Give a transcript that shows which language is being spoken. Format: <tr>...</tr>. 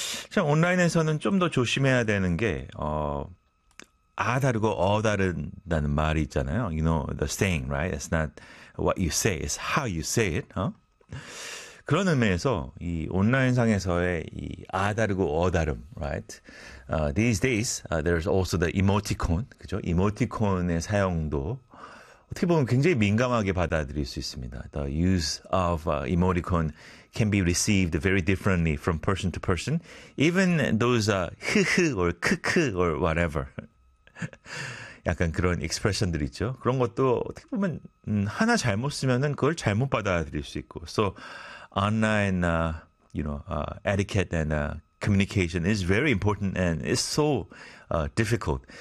<ko>자, 온라인에서는 좀 더 조심해야 되는 게 아 다르고 어 다른다는 말이 있잖아요.</ko> <en>You know the saying, right? It's not what you say, it's how you say it. 어?</en> <ko>그런 의미에서 이 온라인상에서의 이 아 다르고 어 다름,</ko> <en>right? These days there's also the emoticon,</en> <ko>그죠? 이모티콘의 사용도 어떻게 보면 굉장히 민감하게 받아들일 수 있습니다.</ko> <en>The use of emoticon can be received very differently from person to person, even those 흐흐 or 크크 or whatever.</en> <ko>약간 그런 expression들 있죠. 그런 것도 어떻게 보면 하나 잘못 쓰면은 그걸 잘못 받아들일 수 있고.</ko> <en>So online, you know, etiquette and communication is very important and it's so difficult.</en>